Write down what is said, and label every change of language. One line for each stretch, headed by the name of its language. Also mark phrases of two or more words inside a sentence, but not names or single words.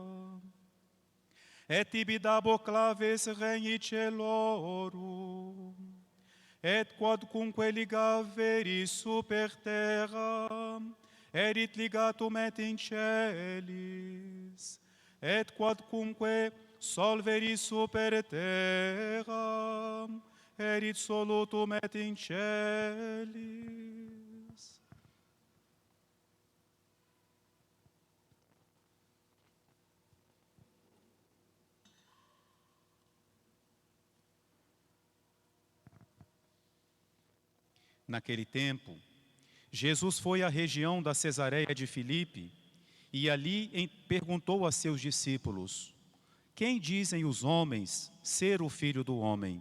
Latin: Et tibi dabo claves regni celorum, et quodcunque ligaveri super terra, erit ligatum et in celis, et quodcunque solveri super terra, erit solutum et in celis.
Portuguese: Naquele tempo, Jesus foi à região da Cesareia de Filipe e ali perguntou a seus discípulos: Quem dizem os homens ser o Filho do Homem?